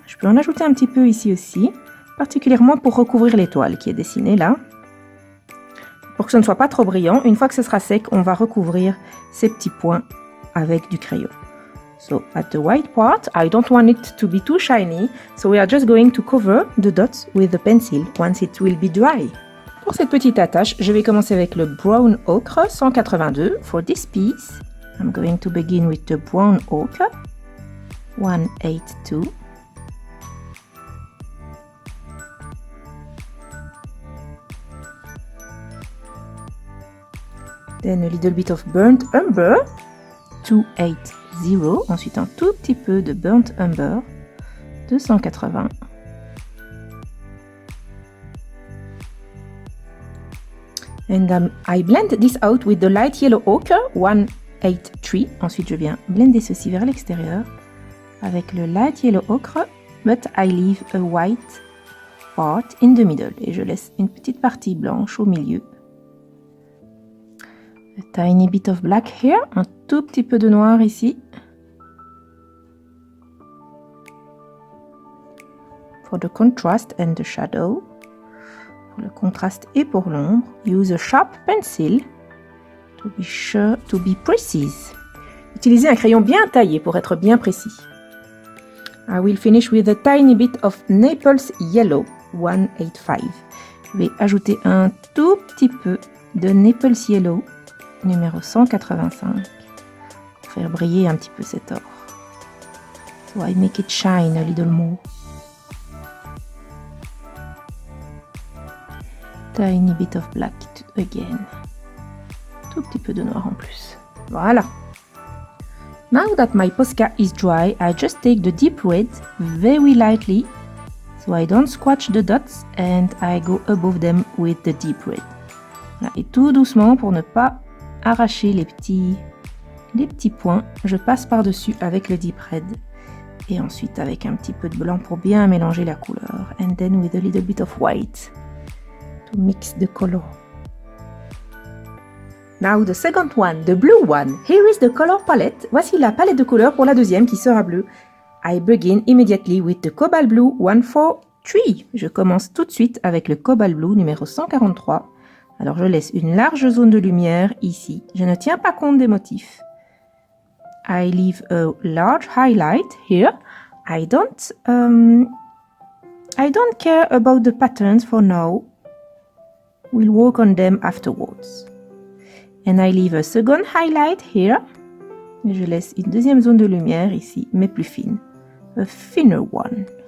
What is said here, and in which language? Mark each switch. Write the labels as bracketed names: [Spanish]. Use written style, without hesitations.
[French] Je peux en ajouter un petit peu ici aussi, particulièrement pour recouvrir l'étoile qui est dessinée là. Pour que ce ne soit pas trop brillant, une fois que ce sera sec, on va recouvrir ces petits points avec du crayon. [English] So at the white part, I don't want it to be too shiny, so we are just going to cover the dots with the pencil once it will be dry. [French] Pour cette petite attache, je vais commencer avec le brown ochre 182 [English] for this piece. I'm going to begin with the brown ochre 182. Then a little bit of burnt umber 280. [French] Ensuite un tout petit peu de burnt umber 280. [English] And I blend this out with the light yellow ochre 183. [French] Ensuite, je viens blender ceci vers l'extérieur avec le light yellow ochre, [English] but I leave a white part in the middle. [French] Et je laisse une petite partie blanche au milieu. [English] A tiny bit of black here, [French] un tout petit peu de noir ici. [English] For the contrast and the shadow. [French] Pour le contraste et pour l'ombre, [English] use a sharp pencil to be sure to be precise. [French] Utilisez un crayon bien taillé pour être bien précis. [English] I will finish with a tiny bit of Naples Yellow 185. [French] Je vais ajouter un tout petit peu de Naples Yellow numéro 185 pour faire briller un petit peu cet or. [English] So I make it shine a little more. Tiny bit of black again. [French] Tout petit peu de noir en plus. Voilà. [English] Now that my Posca is dry, I just take the deep red very lightly so I don't scratch the dots and I go above them with the deep red. [French] Voilà. Et tout doucement pour ne pas arracher les petits points, je passe par-dessus avec le deep red et ensuite avec un petit peu de blanc pour bien mélanger la couleur. [English] And then with a little bit of white to mix the color. Now the second one, the blue one. Here is the color palette. [French] Voici la palette de couleurs pour la deuxième qui sera bleue. [English] I begin immediately with the Cobalt Blue 143. [French] Je commence tout de suite avec le Cobalt Blue numéro 143. Alors je laisse une large zone de lumière ici. Je ne tiens pas compte des motifs. [English] I leave a large highlight here. I don't care about the patterns for now. We'll work on them afterwards. And I leave a second highlight here. [French] Et je laisse une deuxième zone de lumière ici, mais plus fine. [English] A thinner one.